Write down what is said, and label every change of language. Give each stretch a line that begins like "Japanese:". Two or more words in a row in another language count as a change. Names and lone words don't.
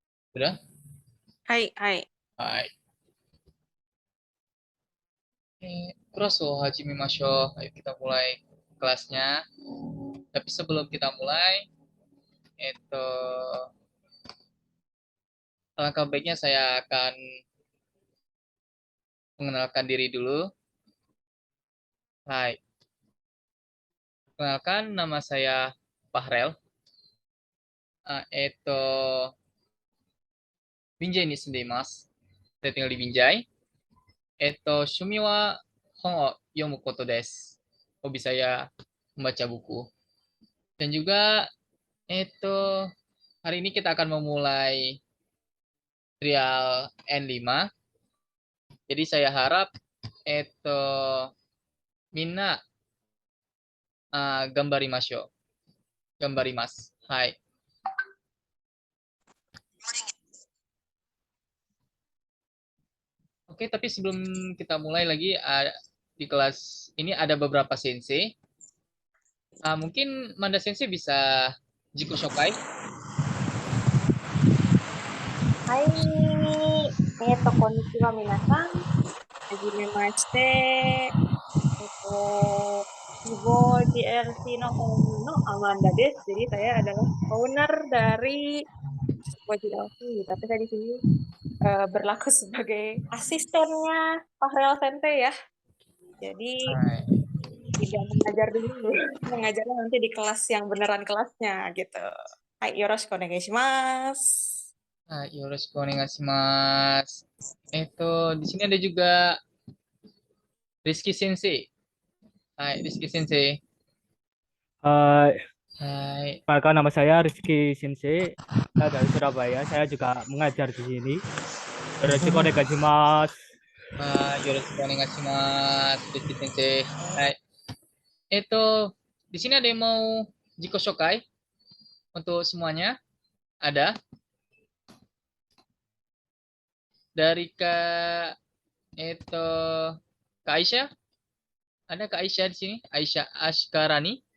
Indonesian: Sudah?
Japanese: はい、はい. はい。クロソはじみましょう.
Indonesian: Ayo kita mulai kelasnya. Tapi sebelum kita mulai, itu alangkah baiknya saya akan mengenalkan diri dulu. Hai. Kenalkan, nama saya Fahrel.
Japanese: Itu Binjai ni sundeimasu.
Indonesian: Saya tinggal di Binjai.
Japanese: 趣味は本を読むことです.
Indonesian: Hobi saya membaca buku. Dan juga itu hari ini kita akan memulai trial N5. Jadi saya harap itu
Japanese: みんな頑張りましょう. 頑張ります。はい.
Indonesian: Oke, tapi sebelum kita mulai lagi di kelas ini ada beberapa sensei. Mungkin Manda Sensei bisa
Japanese: 自己紹介. はい。こんにちは、皆さん。はじめまして。 Ivo GLC no Owner no Amanda des.
Indonesian: Jadi saya adalah owner dari Ivo GLC. Tapi saya di sini berlaku sebagai asistennya Fahrel Sensei ya. Jadi Hai. tidak mengajar dulu. Mengajarnya nanti di kelas yang beneran kelasnya gitu. Hai,
Japanese: よろしくお願いします. はい、よろしくお願いします.
Indonesian: Di sini ada juga Rizky Sensei. Hai, Rizky Sensei. Hai, Hai. perkenalkan nama saya Rizky Sensei. Saya dari Surabaya. Saya juga mengajar di sini.
Japanese: よろしくお願いします. よろしくお願いします.
Indonesian: Rizky Sensei. Hai. Di sini ada yang mau
Japanese: 自己紹介
Indonesian: untuk semuanya? Ada. Dari itu Kak Aisyah. Ada Kak Aisyah di sini? Aisyah Ashkarani.